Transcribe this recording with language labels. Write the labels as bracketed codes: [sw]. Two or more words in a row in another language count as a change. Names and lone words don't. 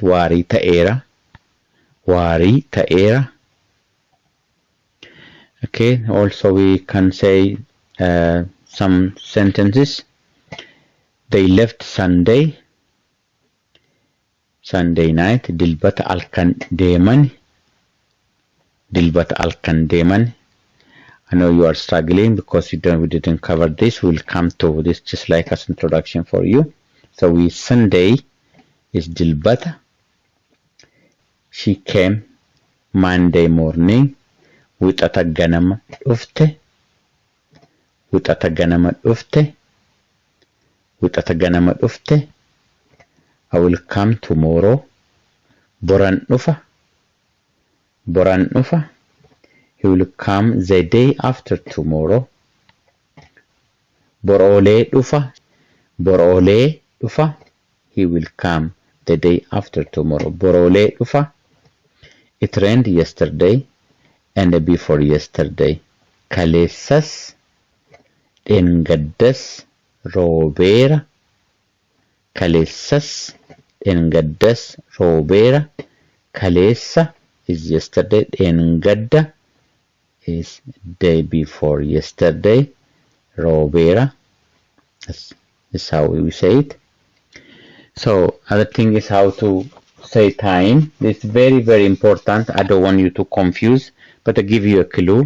[om] Wari ta'era. [en] Okay, also we can say some sentences. They left Sunday night. [om] Dilbata alkan deeman. [en] I know you are struggling because we didn't cover this. We'll come to this just like as introduction for you. So Sunday is Dilbata. She came Monday morning. [om] Wixata ganama dhufte. [en] I will come tomorrow. [om] Boran dhufa. [en] He will come the day after tomorrow. [om] Bor'oolee dhufa. Bor'oolee dhufa. [en] He will come the day after tomorrow. [om] Bor'oolee dhufa. [en] It rained yesterday and before yesterday. [om] Kaleessas dheengaddas roobeera. Kaleessas dheengaddas roobeera. [en] Kaleessa is yesterday. Dheengadda is day before yesterday. Roobeera. That's how we say it. So other thing is how to say time. It's very, very important. I don't want you to confuse, but I give you a clue.